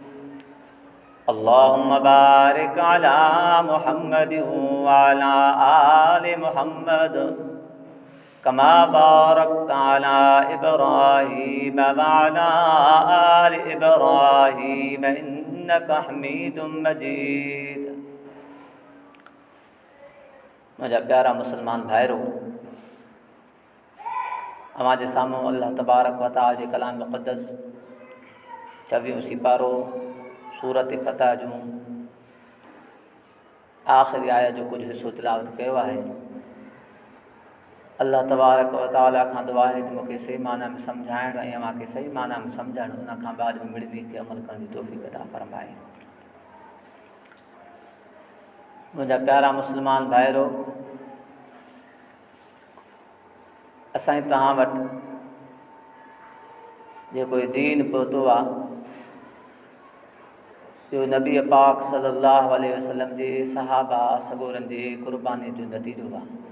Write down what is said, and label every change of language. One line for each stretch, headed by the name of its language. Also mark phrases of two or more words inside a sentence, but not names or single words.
Arabic: اللهم بارك على محمد وعلى آل محمد كما باركت على إبراهيم وعلى آل إبراهيم إنك حميد مجيد
Sindhi: मुझा प्यारा मुसलमान भाइरो हमारे सामू
Arabic: الله تبارك وتعالى
Sindhi: जे कलाम मुक़द्दस 24 सिपारो सूरत फतह जूं आख़िरी आयत जो कुछ हिस्सो तिलावत कयो आहे।
Arabic: الله تبارك وتعالى
Sindhi: खां दुआ है कि मूंखे सही माना में सम्झाइण ऐं मूंखे सही माना में सम्झण उन खां बाद में मिड़नी खे अमल करण जी तौफ़ीक़ अता फ़रमाए। मुझा प्यारा मुसलमान भाइरो असां तव्हां वटि जेको दीन पहुतो आहे जो नबी पाक
Arabic: صلى الله عليه وسلم
Sindhi: जे सहाबा सगोरन जे क़ुर्बानी जो नतीजो आहे।